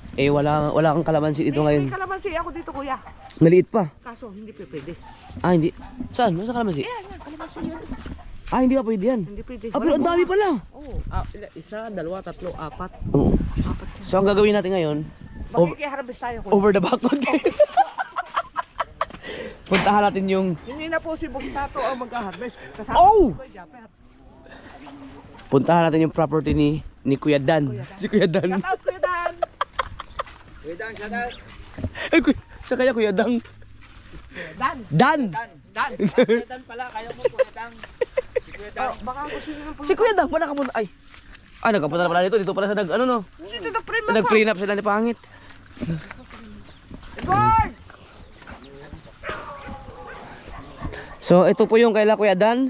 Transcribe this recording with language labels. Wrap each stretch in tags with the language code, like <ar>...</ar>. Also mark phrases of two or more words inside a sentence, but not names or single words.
<tl>Eh wala kang kalamansi dito May ngayon. kalamansi ako dito kuya. Maliit pa. Kaso hindi pwede. Ah, hindi. Saan? Saan kalamansi? Yan, kalamansi yan. Ah, hindi pa pwede yan. Hindi pwede. Ah, pero ang dami pala. Oo. Isa, dalawa, tatlo, apat. Oo. Apat yan. So ang gagawin natin ngayon, Makikiharvest tayo kuya.</tl> <en>over the back</en> <tl>konti. Puntahan natin yung... Hindi na po si Bustato ang mag-harvest. Kasama Oh! si Kuya Japper. Puntahan natin yung property ni Kuya Dan. Si Kuya Dan.</tl> <en>Shout out</en> <tl>Kuya Dan! Kuya Dan,</tl> <en>shout out.</en> <tl>Ay, sa kaya Kuya Dan. Dan! Dan! Dan! Kuya Dan pala, kaya mo Kuya Dan. Si Kuya Dan. Baka ako sino ng Si Kuya Dan, paano nakapunta? Ay! Ah, nagkapunta na pala dito. Dito pala sa ano no? Si Tito Prima ko! Nag-prenup sila ni Pangit. Edward! So, ito po yung kaila Kuya Dan.</tl>